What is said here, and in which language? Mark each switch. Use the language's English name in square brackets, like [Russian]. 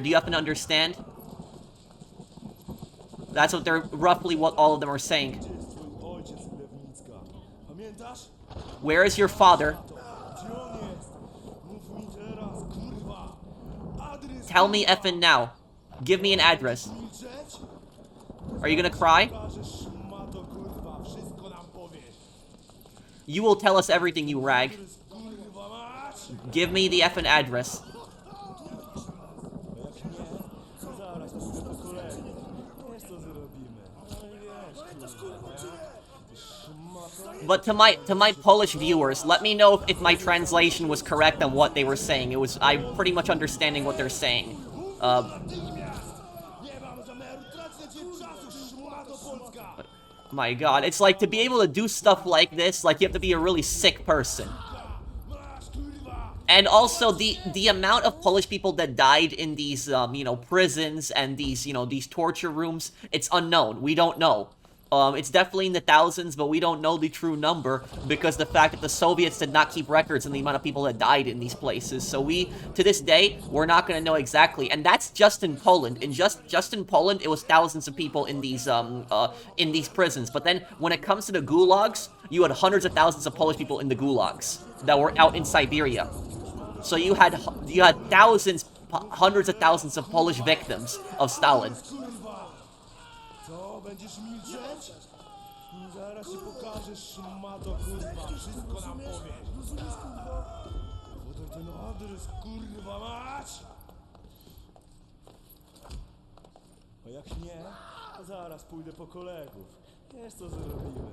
[English] Do you happen to understand? That's what they're roughly what all of them are saying. [Polish] Gdzie jest twój ojciec, Lewnicka? Pamiętasz? [English] Where is your father? [Polish] Gdzie on jest? Mów mi teraz, kurwa! Adres... [English] Tell me effing now. Give me an address. [Polish] Milczeć? [English] Are you gonna cry? [Polish] Każesz szmato, kurwa, wszystko nam powiesz. [English] You will tell us everything, you rag. [Polish] Adres, kurwa, mać! [English] Give me the effing address. [Polish] Jak nie, zaraz pójdę po kolegę. Wiesz co zrobimy? No i wiesz, kurwa, nie? Szmato. [English] But to my Polish viewers, let me know if my translation was correct on what they were saying. I'm pretty much understanding what they're saying. [Polish] Nie mam zamiaru tracić czasu, szmato polska! [English] My god, it's like to be able to do stuff like this, like you have to be a really sick person. [Polish] Masz, kurwa! [English] And also the amount of Polish people that died in these prisons and these torture rooms, it's unknown. We don't know. It's definitely in the thousands, but we don't know the true number because the fact that the Soviets did not keep records on the amount of people that died in these places. So to this day, we're not going to know exactly. And that's just in Poland. In just in Poland, it was thousands of people in these prisons. But then when it comes to the gulags, you had hundreds of thousands of Polish people in the gulags that were out in Siberia. So you had thousands, hundreds of thousands of Polish victims of Stalin. [Polish] Kurwa! Co, będziesz milczeć? Zaraz ci pokażę, szmato, kurwa, wszystko nam powiesz. Rozumiesz, kurwa? Podaj ten adres, kurwa, mać! A jak nie, to zaraz pójdę po kolegów. Wiesz co zrobimy?